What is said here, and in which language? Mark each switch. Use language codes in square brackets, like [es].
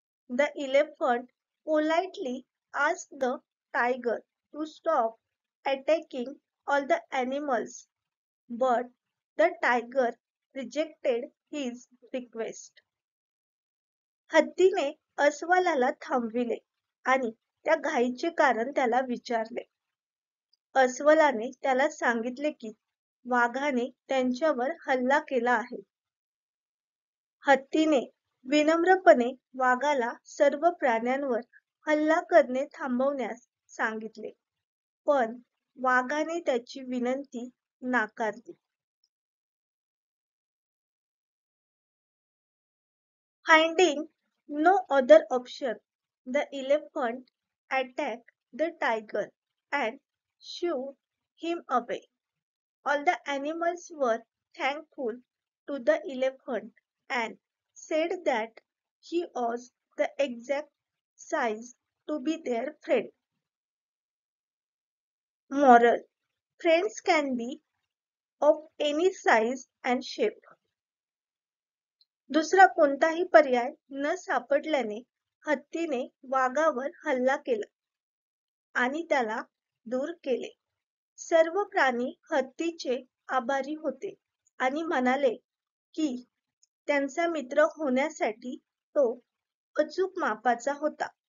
[en] The elephant politely asked the tiger to stop attacking all the animals, but the tiger rejected his request. [mr] हत्तीने अस्वलाला थांबविले आणि त्या घाईचे कारण त्याला विचारले. अस्वलाने त्याला सांगितले की वाघाने त्यांच्यावर हल्ला केला आहे. हत्तीने विनम्रपणे वाघाला सर्व प्राण्यांवर हल्ला करणे थांबवण्यास सांगितले पण वाघाने त्याची विनंती नाकारली. [en] Finding no other option, the elephant attacked the tiger and shooed him away. All the animals were thankful to the elephant and said that he was the exact size to be their friend. Moral: friends can be of any size and shape. [mr] दुसरा कोणताही पर्याय न सापडल्याने हत्तीने वाघावर हल्ला केला आणि त्याला दूर केले. सर्व प्राणी हत्तीचे आभारी होते आणि म्हणाले की त्यांचा मित्र होण्यासाठी तो अचूक मापाचा होता.